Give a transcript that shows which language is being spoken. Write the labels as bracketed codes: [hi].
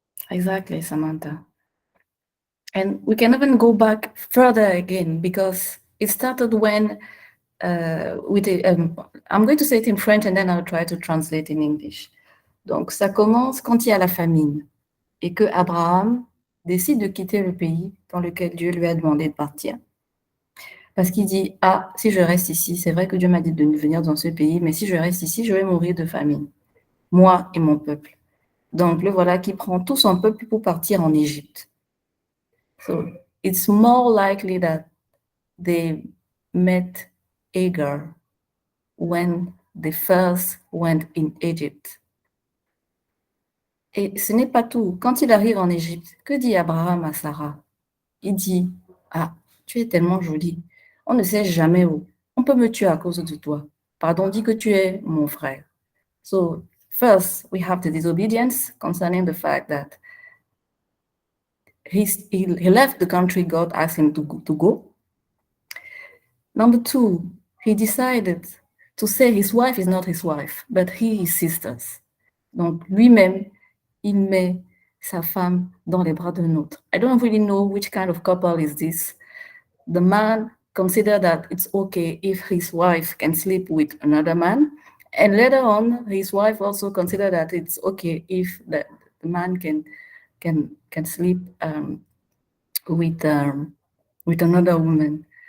[en] Exactly, Samantha. And we can even go back further again because it started when I'm going to say it in French and then I'll try to translate in English. [fr] Donc, ça commence quand il y a la famine et que Abraham décide de quitter le pays dans lequel Dieu lui a demandé de partir. Parce qu'il dit, ah, si je reste ici, c'est vrai que Dieu m'a dit de venir dans ce pays, mais si je reste ici, je vais mourir de famine, moi et mon peuple. Donc, le voilà qui prend tout son peuple pour partir en Égypte. [en] So, it's more likely that they met Hagar when they first went in Egypt. [fr] Et ce n'est pas tout. Quand il arrive en Égypte, que dit Abraham à Sarah? Il dit, ah, tu es tellement jolie. On ne sait jamais où. On peut me tuer à cause de toi. Pardon, dis que tu es mon frère. [en] So, first, we have the disobedience concerning the fact that he left the country God asked him to go. Number two, he decided to say his wife is not his wife, but his sisters. [fr] Donc, lui-même, il met sa femme dans les bras d'un autre. [en] I don't really know which kind of couple is this. The man considered that it's okay if his wife can sleep with another man. And later on, his wife also considered that it's okay if the man can sleep with another woman.